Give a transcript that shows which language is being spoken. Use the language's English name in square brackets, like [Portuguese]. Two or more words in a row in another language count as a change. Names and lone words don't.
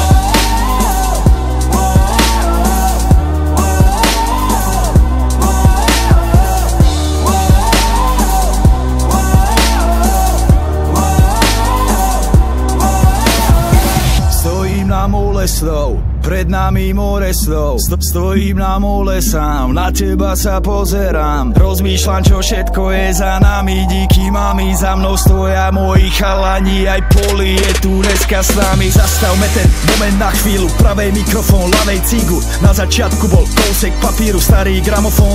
[Slovak] Stojím na mole slov, pred nami more slov. Stojím na mole sám, na teba sa pozerám. Rozmýšľam, čo všetko je za nami. [Czech] Díky mami, [Slovak] za mnou stoja moji chalani. Aj Poli je tu dneska s nami. Zastavme ten moment na chvíľu. Pravej mikrofón, ľavej cigu. Na začiatku bol [Czech] kousek papíru, [Slovak] starý gramofón.